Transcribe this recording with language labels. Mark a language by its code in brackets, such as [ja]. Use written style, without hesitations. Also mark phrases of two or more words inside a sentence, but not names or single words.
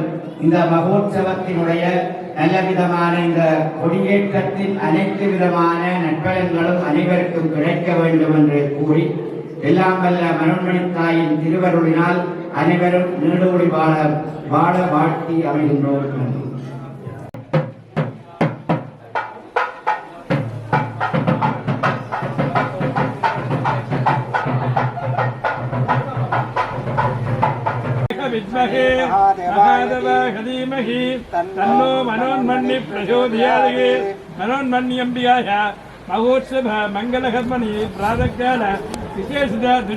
[ta] இந்த மகோத்சவத்தினுடைய நல்ல விதமான இந்த கொடியேற்றத்தின் அனைத்து விதமான நற்பலன்களும் அனைவருக்கும் கிடைக்க வேண்டும் என்று கூறி எல்லாம் வல்ல மனோன்மணித்தாயின் திருவருளினால் அனைவரும் நீடோடி வாழ வாழ்த்தி அமைகின்றோம். [sa] विद्महे महादेवाय धीमहि तन्नो मनोन्मन्य प्रचोदयात् मनोन्मन्यम्बिकाय महोत्सव मंगलकर्मणि प्रातःकाल विशेषित ध्वज